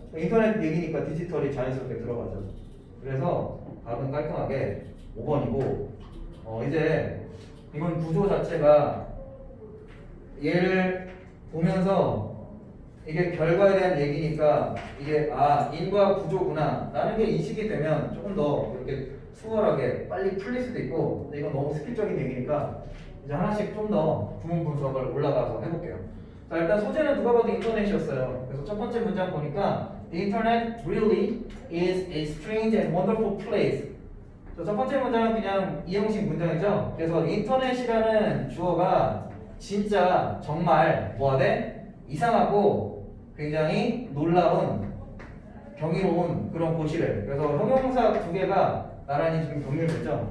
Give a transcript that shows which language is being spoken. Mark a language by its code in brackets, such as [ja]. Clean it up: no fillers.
[ko] 인터넷 얘기니까 디지털이 자연스럽게 들어가죠. 그래서 답은 깔끔하게 5번이고 이제 이건 구조 자체가 얘를 보면서 이게 결과에 대한 얘기니까 이게 인과 구조구나 라는 게 인식이 되면 조금 더 이렇게 수월하게 빨리 풀릴 수도 있고 근데 이건 너무 스킬적인 얘기니까 이제 하나씩 좀 더 구문 분석을 올라가서 해볼게요. 자, 일단 소재는 누가 봐도 인터넷이었어요. 그래서 첫 번째 문장 보니까 [en] The internet really is a strange and wonderful place. [ko] 첫 번째 문장은 그냥 이형식 문장이죠. 그래서 인터넷이라는 주어가 진짜 정말 뭐하대? 이상하고 굉장히 놀라운 경이로운 그런 곳이래. 그래서 형용사 두 개가 나란히 지금 병렬됐죠.